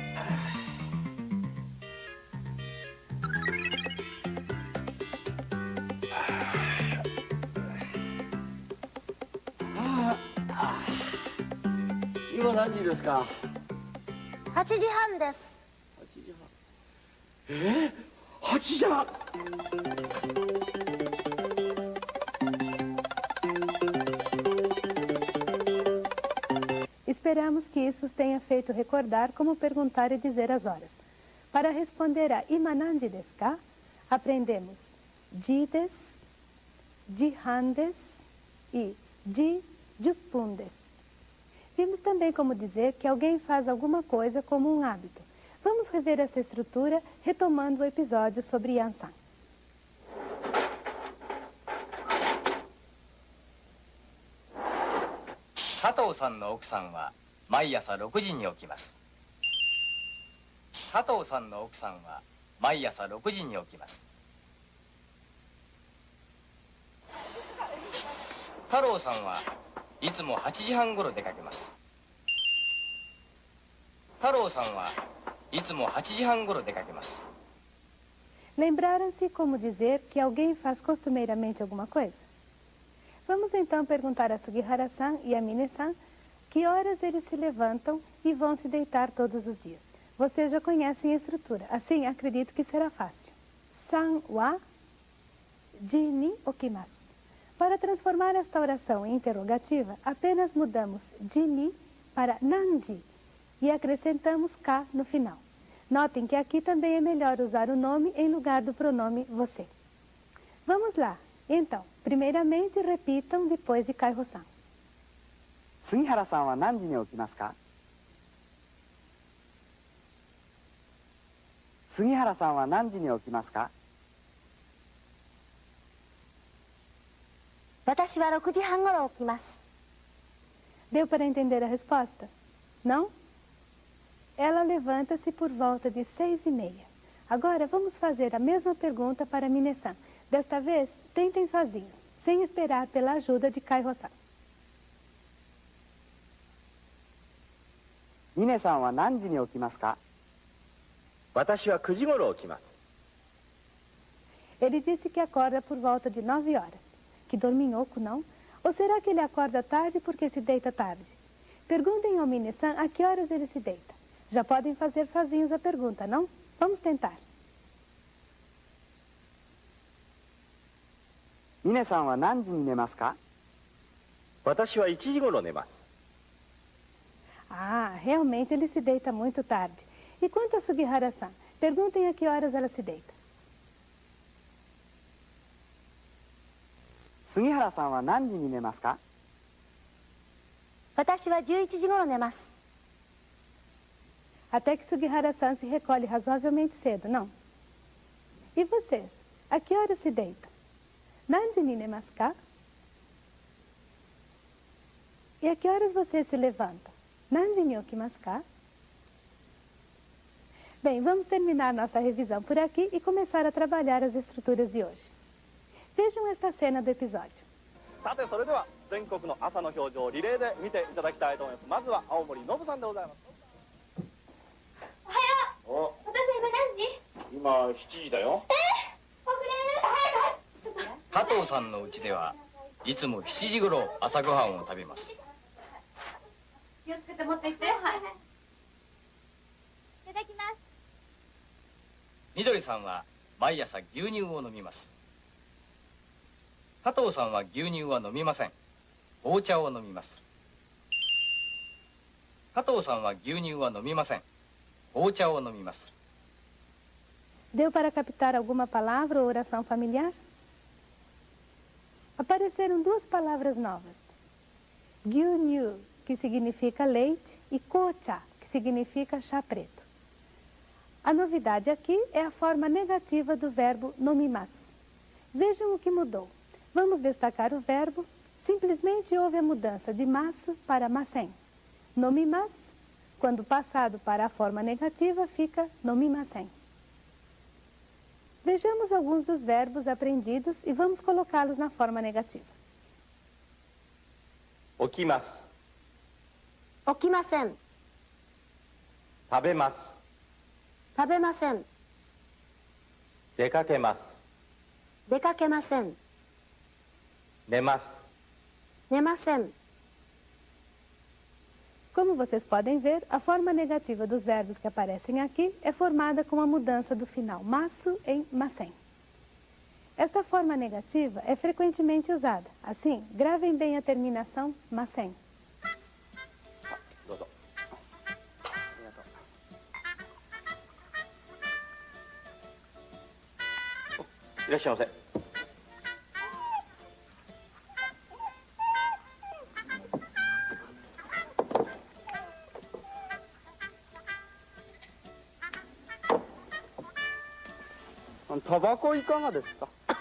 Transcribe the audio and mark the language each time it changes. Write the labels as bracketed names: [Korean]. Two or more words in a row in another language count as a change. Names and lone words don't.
[Japanese] 今何時ですか? 8時半です。 8時半。8時半。 [Portuguese] Esperamos que isso os tenha feito recordar como perguntar e dizer as horas. Para responder a [Japanese] 今何時ですか, [Portuguese] aprendemos [Japanese] 時です, 時半です [Portuguese] e [Japanese] 時10分です. [Portuguese] Vimos também como dizer que alguém faz alguma coisa como um hábito. Vamos rever essa estrutura retomando o episódio sobre Yansan. [Japanese] 加藤さんの奥さんは毎朝6時に起きます。加藤さんの奥さんは毎朝6時に起きます。太郎さんはいつも8時半ごろ出かけます。太郎さんはいつも8時半ごろ出かけます。 [Portuguese] Lembraram-se como dizer que alguém faz costumeiramente alguma coisa? Vamos então perguntar a Sugihara-san e a Mine-san que horas eles se levantam e vão se deitar todos os dias. Vocês já conhecem a estrutura, assim acredito que será fácil. [Japanese] さんは時に起きます. [Portuguese] Para transformar esta oração em interrogativa, apenas mudamos [Japanese] 時に [Portuguese] para nanji e acrescentamos ka no final. Notem que aqui também é melhor usar o nome em lugar do pronome você. Vamos lá. Então, primeiramente repitam depois de Kaiho-san. [Japanese] 杉原さんは何時に起きますか? 杉原さんは何時に起きますか? 私は6時半ごろ起きます。 [Portuguese] Deu para entender a resposta? Não? Ela levanta-se por volta de 6h30. Agora vamos fazer a mesma pergunta para Mine-san. Desta vez, tentem sozinhos, sem esperar pela ajuda de Kaiho-san. [Japanese] ミネさんは何時に起きますか? 私は9時ごろ起きます。 [Portuguese] Ele disse que acorda por volta de 9 horas. Que dorminhoco, não? Ou será que ele acorda tarde porque se deita tarde? Perguntem ao Mine-san a que horas ele se deita. Já podem fazer sozinhos a pergunta, não? Vamos tentar. [Japanese] ミネさんは何時に寝ますか? 私は1時ごろ寝ます。 [Portuguese] Ah, realmente ele se deita muito tarde. E quanto a Sugihara-san? Perguntem a que horas ela se deita. [Japanese] 杉原さんは何時に寝ますか? 私は11時ごろ寝ます。 [Portuguese] Até que Sugihara-san se recolhe razoavelmente cedo, não? E vocês? A que horas se deitam? [Japanese] 何時に寝ますか? [Portuguese] E a que horas vocês se levantam? [Japanese] 何時に起きますか? [Portuguese] Bem, vamos terminar nossa revisão por aqui e começar a trabalhar as estruturas de hoje. Vejam esta cena do episódio. [Japanese] さてそれでは全国の朝の表情をリレーで見ていただきたいと思います。まずは青森のぶさんでございます。おはよう。お父さん今何時？今7時だよ。遅れる。早く。加藤さんの家ではいつも7時ごろ朝ごはんを食べます。気をつけて持っていって。はい。いただきます。みどりさんは毎朝牛乳を飲みます。加藤さんは牛乳は飲みません。紅茶を飲みます。加藤さんは牛乳は飲みません。紅茶を飲みます。 [Portuguese] Deu para captar alguma palavra ou oração familiar? apareceram duas palavras novas. Gyunyu, que significa leite, e kocha, que significa chá preto. A novidade aqui é a forma negativa do verbo nomimasu. Vejam o que mudou. Vamos destacar o verbo. Simplesmente houve a mudança de masu para masen. Nomimasu, quando passado para a forma negativa, fica nomimasen. Vejamos alguns dos verbos aprendidos e vamos colocá-los na forma negativa. [Japanese] 起きます。起きません。食べます。食べません。出かけます。出かけません。寝ます。寝ません。 [Portuguese] Como vocês podem ver, a forma negativa dos verbos que aparecem aqui é formada com a mudança do final masu em masen. Esta forma negativa é frequentemente usada. Assim, gravem bem a terminação masen. [Japanese] どうぞ。いらっしゃいませ。タバコいかがですか？